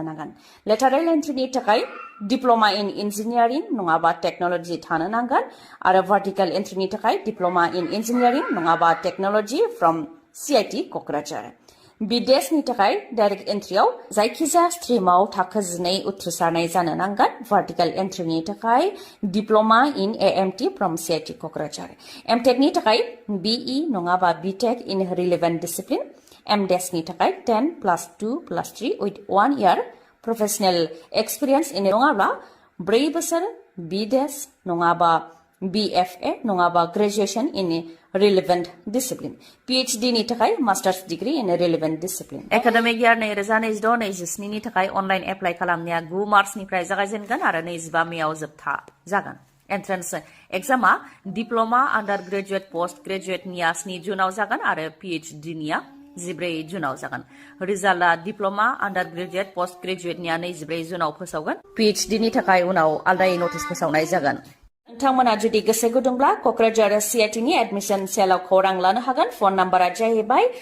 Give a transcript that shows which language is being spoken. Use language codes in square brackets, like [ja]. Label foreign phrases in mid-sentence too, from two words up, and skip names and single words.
[brx] नांगोन [en] lateral entry [brx] थाखाय [en] diploma in engineering [brx] नङाबा टेक्न'लजि थानो नांगोन आरो [en] vertical entry [brx] थाखाय [en] diploma in engineering [brx] नङाबा [en] technology from CIT [brx] क'क्राझार बिदेशनि थाखाय [en] direct entry [brx] जायखिजाया स्ट्रिमाव थाखो 9 उथ्रिसारनाय जानो नांगोन [en] vertical entry [brx] थाखाय [en] diploma in AMT from CIT [brx] क'क्राझार MTechनि थाखाय [en] BE or BTech in relevant discipline [brx] MDes नि थाखाय [en] 10+2+3 with 1 year professional experience in [brx] नङाब्ला 4 बोसोर [en] BDes नङाबा BFA नङाबा Graduation in a Relevant Discipline PhD नि थाखाय Master's Degree in a Relevant Discipline Academic Year [brx] 2026-27 नि थाखाय अनलाइन एप्लाइ खालामनाया 9 मार्चनिफ्राय जागायजेनगोन आरो 25 मेआव जोबथा जागोन [en] entrance exam diploma under graduate post graduate [brx] 7 जुनाव जागोन आरो PhD निया 14 जुनाव जागोन रिजाल्टआ [en] diploma under graduate post graduate [brx] 24 जुनाव फोसावगोन PhD नि थाखाय उनाव आलदायै नटिस फोसावनाय जागोन नोंथांमोना जुदि गोसो गुदुंब्ला क'क्राझार CIT नि [en] admission cell [brx] खौरां लानो हागोन [en] phone number [brx] जाहैबाय